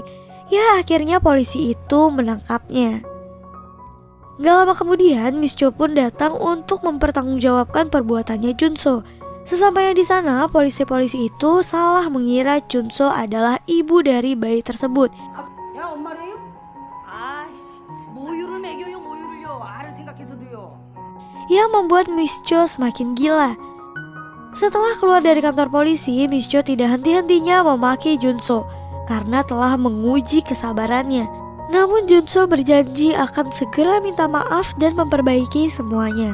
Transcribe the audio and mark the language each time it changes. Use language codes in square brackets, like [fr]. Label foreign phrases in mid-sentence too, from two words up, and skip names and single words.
[id] Ya, akhirnya polisi itu menangkapnya. Gak lama kemudian, Miss Cho pun datang untuk mempertanggungjawabkan perbuatannya Junso. Sesampainya di sana, polisi-polisi itu salah mengira Junso adalah ibu dari bayi tersebut. [ko] 야, 엄마래요? 아, 모유를 먹여요, 모유를요. 알을 생각해서도요. [id] Yang membuat Miss Cho semakin gila. Setelah keluar dari kantor polisi, Miss Cho tidak henti-hentinya memaki Junso karena telah menguji kesabarannya. Namun Junso berjanji akan segera minta maaf dan memperbaiki semuanya.